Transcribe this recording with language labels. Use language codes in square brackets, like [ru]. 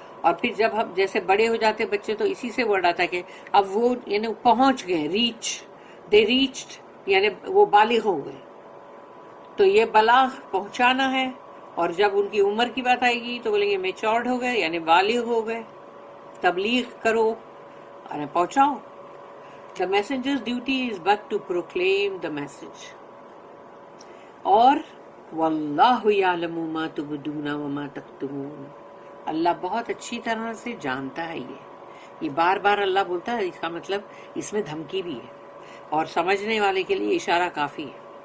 [ur] اور پھر جب ہم جیسے بڑے ہو جاتے بچے تو اسی سے ورڈ آتا کہ اب وہ یعنی پہنچ گئے، [en] they reached, [ur] یعنی وہ بالغ ہو گئے. تو یہ بلاغ پہنچانا ہے. اور جب ان کی عمر کی بات آئے گی تو بولیں گے میچورڈ ہو گئے، یعنی بالغ ہو گئے. تبلیغ کرو اور پہنچاؤ. [en] The messenger's duty is but to proclaim the message. [ur] اور [ar] واللہ یعلم ما تبدون وما تکتمون، [ur] اللہ بہت اچھی طرح سے جانتا ہے. یہ بار بار اللہ بولتا ہے، اس کا مطلب اس میں دھمکی بھی ہے، اور سمجھنے والے کے لیے اشارہ کافی ہے.